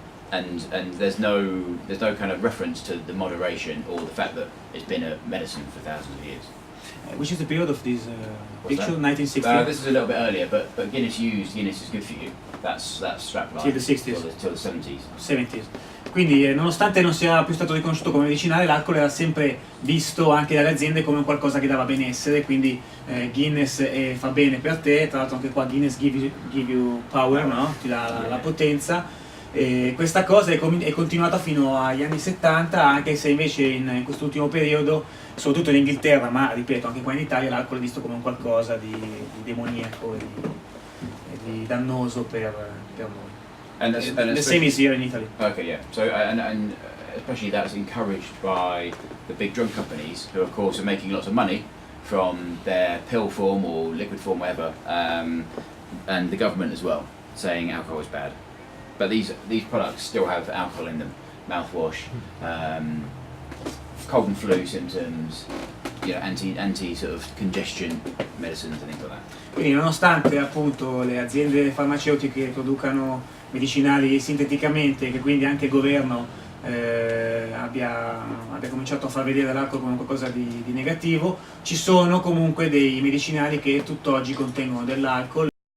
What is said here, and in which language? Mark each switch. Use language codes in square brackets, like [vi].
[en] and there's no kind of reference to the moderation or the fact that it's been a medicine for thousands of years. Which is the period of this What's picture, that? 1960? This is a little bit earlier, but Guinness is good for you. That's strapline Till the 60s. till the 70s. 70s. [it] Quindi nonostante non sia più stato riconosciuto come medicinale, l'alcol era sempre visto anche dalle aziende come qualcosa che dava benessere, quindi Guinness fa bene per te, tra l'altro anche qua [en] Guinness give you power, [it] no? Ti dà la potenza. E questa cosa è continuata fino agli anni 70, anche se invece in quest'ultimo periodo, soprattutto in Inghilterra, ma ripeto anche qua in Italia, l'alcol è visto come un qualcosa di demoniaco e di dannoso per noi. [en] And The same is here in Italy. Okay, yeah. So and especially that's encouraged by the big drug companies, who of course are making lots of money from their pill form or liquid form, whatever, and the government as well, saying alcohol is bad. But these products still have alcohol in them, mouthwash, cold and flu symptoms, anti sort of congestion medicines and things like that. [it] Quindi nonostante appunto le aziende farmaceutiche producano medicinali sinteticamente, che quindi anche il governo abbia cominciato a far vedere l'alcol come qualcosa di negativo, ci sono comunque dei medicinali che tutt'oggi contengono dell'alcol.